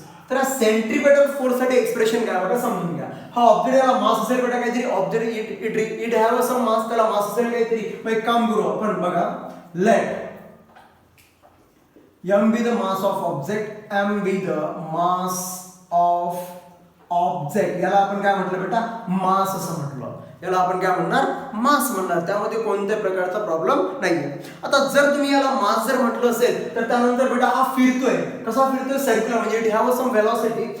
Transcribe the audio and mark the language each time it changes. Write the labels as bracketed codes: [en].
[mr] तर centripetal force साठी expression काय बघा, समजून घ्या. हा ऑब्जेक्ट याला मास असेल बेटा काहीतरी, [en] object it have some mass, [mr] त्याला मास असेल काहीतरी. मग एक काम करू आपण बघा, [en] Let m be the mass of object, m be the mass of object. [mr] याला आपण काय म्हटलं बेटा, मास असं म्हटलं. याला आपण काय म्हणणार, मास म्हणणार. त्यामध्ये कोणत्या प्रकारचा प्रॉब्लेम नाहीये. आता जर तुम्ही याला मास जर म्हटलं असेल तर त्यानंतर बेटा हा फिरतोय, कसा फिरतोय, सर्क्युलर, म्हणजे [en] It have some velocity.